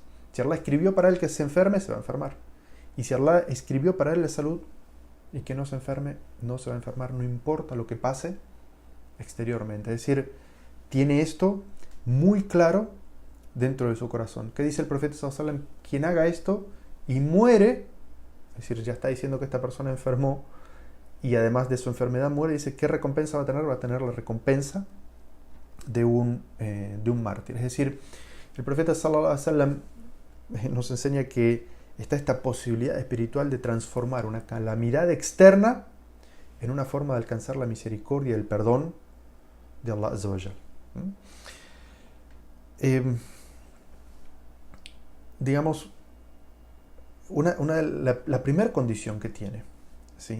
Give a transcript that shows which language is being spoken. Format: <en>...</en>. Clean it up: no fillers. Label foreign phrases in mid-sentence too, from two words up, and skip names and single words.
<es>Si Allah escribió para él que se enferme, se va a enfermar. Y si Allah escribió para él la salud y que no se enferme, no se va a enfermar, no importa lo que pase exteriormente. Es decir, tiene esto muy claro dentro de su corazón. ¿Qué dice el profeta</es> <ar>صلى الله عليه وسلم?</ar> <es>Quien haga esto y muere, es decir, ya está diciendo que esta persona enfermó y además de su enfermedad muere, dice, ¿qué recompensa va a tener? Va a tener la recompensa de un mártir. Es decir, el profeta</es> <ar>صلى الله عليه وسلم</ar> <es>nos enseña que está esta posibilidad espiritual de transformar una calamidad externa en una forma de alcanzar la misericordia y el perdón de Allah</es> <ar>عز وجل.</ar> <es>Digamos, la primera condición que tiene, ¿sí?</es>